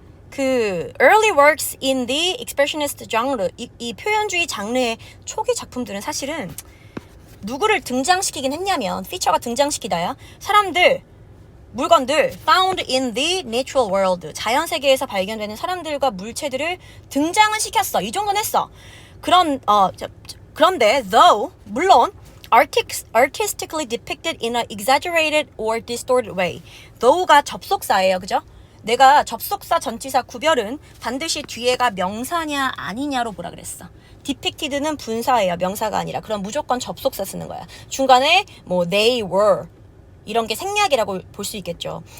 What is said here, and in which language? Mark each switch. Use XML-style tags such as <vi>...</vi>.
<ko>그</ko> <en>early works in the expressionist genre,</en> <ko>이 표현주의 장르의 초기 작품들은 사실은 누구를 등장시키긴 했냐면 피처가 등장시키다야 사람들, 물건들</ko> <en>found in the natural world,</en> <ko>자연 세계에서 발견되는 사람들과 물체들을 등장은 시켰어. 이 정도는 했어. 그런데 though, 물론</ko> <en>artistically depicted in an exaggerated or distorted way.</en> <ko>though가 접속사예요. 그죠? 내가 접속사 전치사 구별은 반드시 뒤에가 명사냐 아니냐로 보라 그랬어. depicted는 분사예요. 명사가 아니라. 그럼 무조건 접속사 쓰는 거야. 중간에 뭐</ko> <en>they were</en> <ko>이런 게 생략이라고 볼 수 있겠죠.</ko>